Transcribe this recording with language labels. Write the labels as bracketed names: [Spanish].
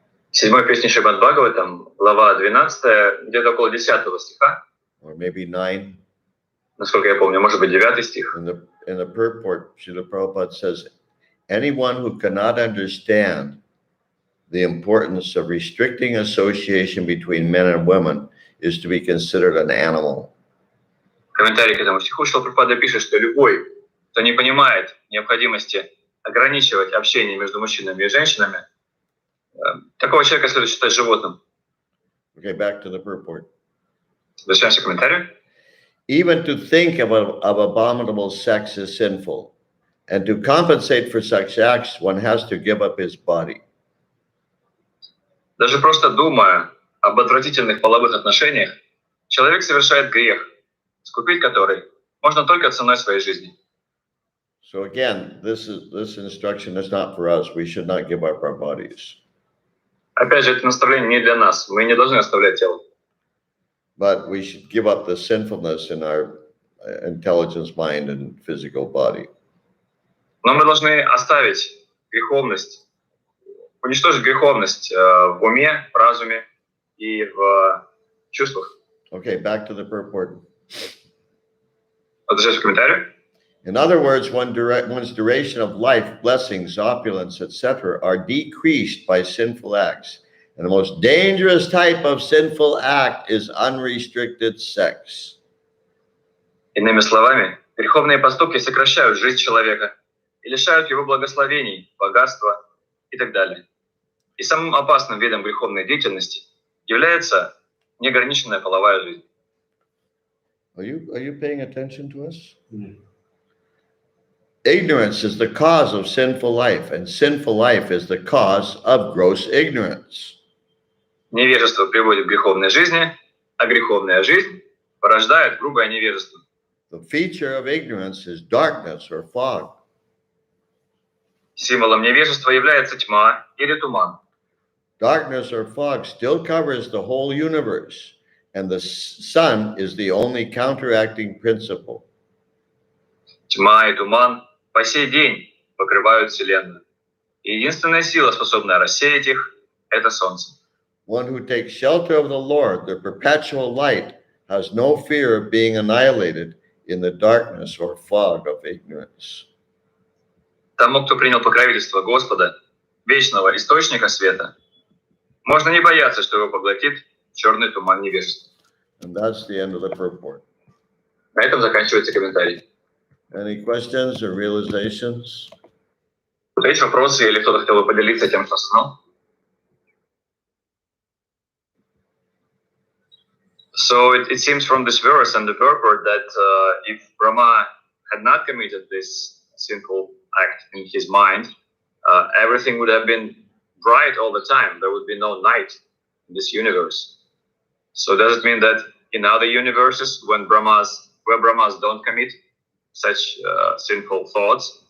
[Russian] В 7-й песне Шримад Бхагаватам, глава 12, где-то около 10 стиха, [English] Or maybe 9. [Russian] насколько я помню, может быть 9 стих. [English] In the purport, Srila Prabhupada says, anyone who cannot understand the importance of restricting association between men and women is to be considered an animal. [Russian] В комментарии к этому стиху Шрила Прабхупада пишет, что любой, кто не понимает необходимости ограничивать общение между мужчинами и женщинами, такого человека следует считать животным. [English] Okay, back to the purport. [Russian] Возвращаемся к комментарию. [English] Even to think of abominable sex is sinful, and to compensate for such acts, one has to give up his body. [Russian] Даже просто думая об отвратительных половых отношениях, человек совершает грех, искупить который можно только ценой своей жизни. [English] So again, this instruction is not for us. We should not give up our bodies. [Russian] Опять же, это наставление не для нас. Мы не должны оставлять тело. [English] But we should give up the sinfulness in our intelligence, mind, and physical body. [Russian] Но мы должны оставить греховность, уничтожить греховность в уме, в разуме и в чувствах. [English] Okay, back to the purport. [Russian] Возвращаюсь к комментарию. [English] In other words, one's duration of life, blessings, opulence, etc., are decreased by sinful acts. And the most dangerous type of sinful act is unrestricted sex. [Russian] Иными словами, греховные поступки сокращают жизнь человека и лишают его благословений, богатства и так далее. И самым опасным видом греховной деятельности является неограниченная половая жизнь. [English] Are you paying attention to us? Mm. Ignorance is the cause of sinful life, and sinful life is the cause of gross ignorance. [Russian] Невежество приводит к греховной жизни, а греховная жизнь порождает грубое невежество. [English] The feature of ignorance is darkness or fog. [Russian] Символом невежества является тьма или туман. [English] Darkness or fog still covers the whole universe, and the sun is the only counteracting principle. [Russian] Тьма и туман по сей день покрывают Вселенную. И единственная сила, способная рассеять их, это Солнце. [English] One who takes shelter of the Lord, the perpetual light, has no fear of being annihilated in the darkness or fog of ignorance. [Russian] Тому, кто принял покровительство Господа, вечного источника света, можно не бояться, что его поглотит черный туман невежества. [English] And that's the end of the purport. [Russian] На этом заканчивается комментарий. [English] Any questions or realizations? [Russian] Есть вопросы или кто-то хотел бы поделиться тем, что знал? [English] So it seems from this verse and the purport that if Brahma had not committed this sinful act in his mind, everything would have been bright all the time. There would be no night in this universe. So does it mean that in other universes, where Brahmas don't commit such sinful thoughts?